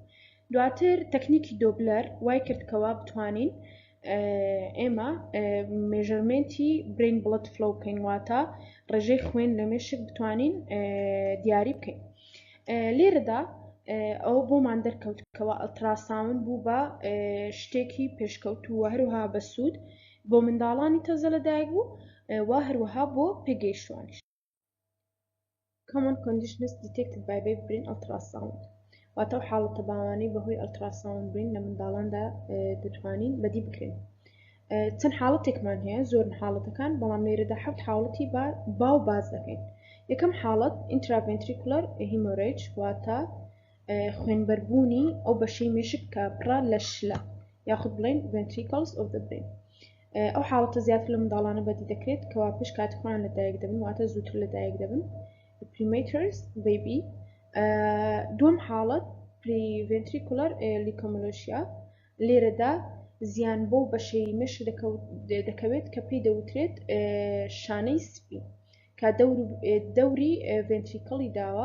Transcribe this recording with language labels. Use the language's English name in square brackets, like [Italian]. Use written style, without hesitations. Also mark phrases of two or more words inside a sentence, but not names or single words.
[Central Kurdish] دواتر تەکنیکی دۆبلەر وای کردکەوە بتوانین ئێمە [English] measurement brain blood flow [Central Kurdish] بکەین واتە ڕێژەی خوێن لە مێشک بتوانین دیاری بکەین. لێرەدا ئەو بۆمان دەرکەوتکەوە ئەلتراساوند بوو بە شتێکی پێشکەوتووە هەروەها بە سوود بۆ منداڵانی تازە لەدایک بوو و هەروەها بۆ پێگەیشتوانیش. [English] Common conditions detected by baby brain ultrasound [Central Kurdish] واتە ئەو حاڵەتە باوانەی بەهۆی [English] ultrasound brain [Central Kurdish] لە منداڵاندا دەتوانین بەدی بکرێن. چەند حاڵەتێکمان هەیە زۆرن حاڵەتەکان بەڵام لێرەدا 7 حاڵەتی باو باز دەکەین. یەکەم حاڵەت [English] intraventricular hemorrhage [Central Kurdish] واتە خوێنبەربوونی ئەو بەشەی مێشک کە پڕە لە شلە یاخود بڵێن [English] ventricles of the brain. [Central Kurdish] ئەو حاڵەتە زیاتر لە منداڵانە بەدی دەکرێت کەوا پێش کاتی خۆیان لەدایک دەبن واتە زووتر لەدایک دەبن [English] prematures baby. [Central Kurdish] دوم حاڵەت [English] preventricular leukomalacia [Central Kurdish] لێرەدا زیان بۆ بەشەی مێشک دەکەوێت کە پێی دەوترێت شانەی سپی کە دەوری ventricleی داوە.